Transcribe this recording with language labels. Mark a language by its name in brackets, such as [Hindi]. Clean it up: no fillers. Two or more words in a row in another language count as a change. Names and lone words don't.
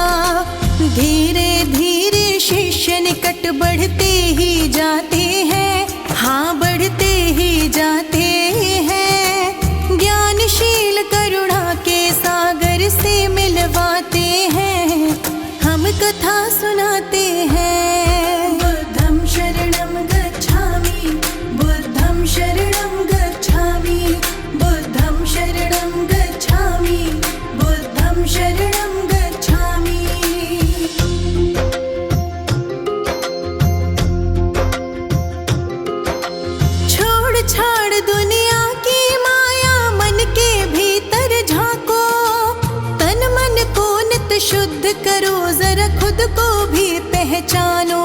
[Hindi] धीरे धीरे शिष्य निकट बढ़ते ही जाते हैं, हाँ बढ़ते ही जाते हैं। ज्ञानशील करुणा के सागर से मिलवाते हैं, हम कथा सुनाते हैं। [Pali] बुद्धं शरणं गच्छामि, बुद्धं शरणं गच्छामि, बुद्धं शरणं गच्छामि, बुद्धं शरणं गच्छामि। [Hindi] छोड़ छाड़ दुनिया की माया, मन के भीतर झांको। तन मन को नित शुद्ध करो, जरा खुद को भी पहचानो।